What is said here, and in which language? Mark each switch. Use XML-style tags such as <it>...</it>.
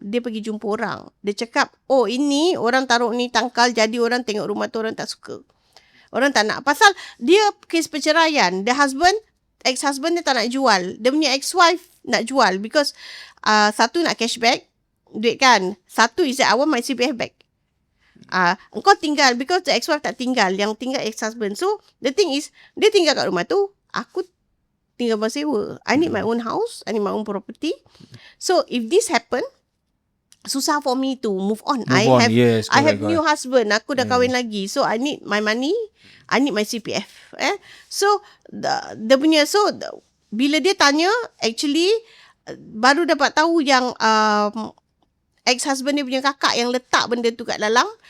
<ms>Dia pergi jumpa orang. Dia cakap, ini orang taruh ni tangkal, jadi orang tengok rumah tu orang tak suka. Orang tak nak. Pasal dia kes perceraian.</ms> <en>The husband,</en> <ms>ex-husband dia tak nak jual. Dia punya ex-wife nak jual because satu nak cashback duit kan. Satu</ms> <en>is that I want my CPF back.</en> <ms>Engkau tinggal,</ms> <en>because</en> <ms>the ex-wife tak tinggal, yang tinggal ex-husband.</ms> <en>So the thing is,</en> <ms>dia tinggal kat rumah tu, aku tinggal bersewa.</ms> <en>I need my own house, I need my own property. So if this happen, susah for me to move on. I have new husband,</en> <ms>aku dah kahwin lagi.</ms> <en>So I need my money, I need my CPF.</en> <ms>So dia punya, bila dia tanya, actually baru dapat tahu yang ex-husband dia punya kakak yang letak benda tu kat dalam.</ms>